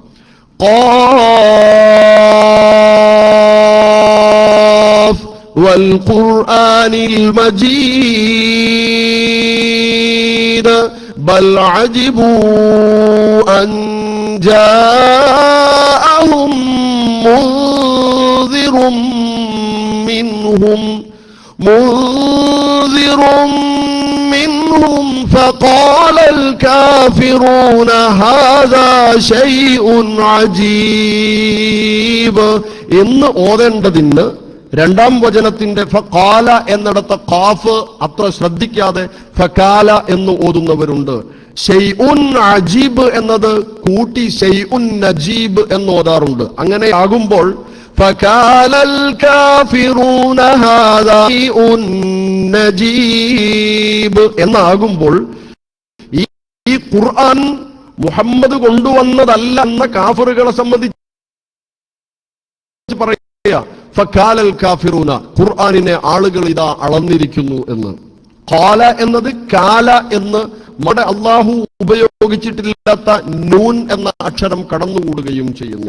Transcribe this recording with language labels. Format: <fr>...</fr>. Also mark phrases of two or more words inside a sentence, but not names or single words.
<ar>ق والقرآن المجيد بل عجبوا أن جاءهم منذر منهم فقال الكافرون هذا شيء</ar> <ml>عجيب എന്ന് ഓതേണ്ടതിന് രണ്ടാം വചനത്തിന്റെ ഫഖാല എന്നിടത്ത് ഖാഫ് അത്ര ശ്രദ്ധിക്കാതെ ഫകാല എന്ന് ഓതുന്നവരുണ്ട്.</ml> <ar>شيء عجيب</ar> <ml>എന്നത് കൂട്ടി</ml> <ar>شيء نجيب</ar> <ml>എന്ന് ഓതാറുണ്ട്. അങ്ങനെ ആകുമ്പോൾ</ml> <ar>فَكَالَ الْكَافِرُونَ هَذَا شَيْءٌ نَجِيبٌ</ar> <ml>എന്നാകുമ്പോൾ ഈ ഖുർആൻ മുഹമ്മദ് കൊണ്ടുവന്നതല്ല എന്ന കാഫിറുകളെ സംബന്ധിച്ച് പറയുക.</ml> <ar>فكال الكافرون</ar> <ml>ഖുർആനിനെ ആളുകൾ ഇതാ അളന്നിരിക്കുന്നു എന്ന്. ഖാല എന്നത് കാല എന്ന് നമ്മുടെ അള്ളാഹു ഉപയോഗിച്ചിട്ടില്ലാത്ത നൂൻ എന്ന അക്ഷരം കടന്നുകൂടുകയും ചെയ്യുന്നു.</ml>